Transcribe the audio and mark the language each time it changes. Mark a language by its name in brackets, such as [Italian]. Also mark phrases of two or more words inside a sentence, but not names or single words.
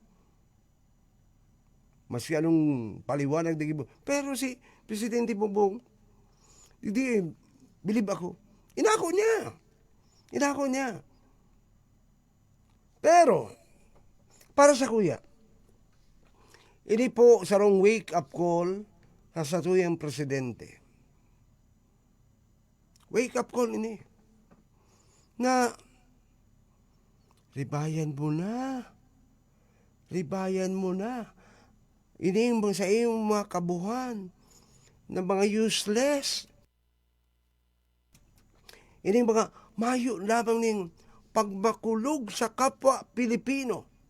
[Filipino] Mas anong paliwanag, pero si Presidente Bongbong, hindi, bilib ako. [Bikol] Inako niya. Pero, para sa kuya, ini po sarong [English] wake-up call [Bikol] sa satuyang presidente. [English] Wake-up call [Bikol] ini. Na, ribayan mo na. Ini yung sa iyong mga kabuhan na mga useless. Ini mga mayo lamang ning pagmakulog sa kapwa Pilipino.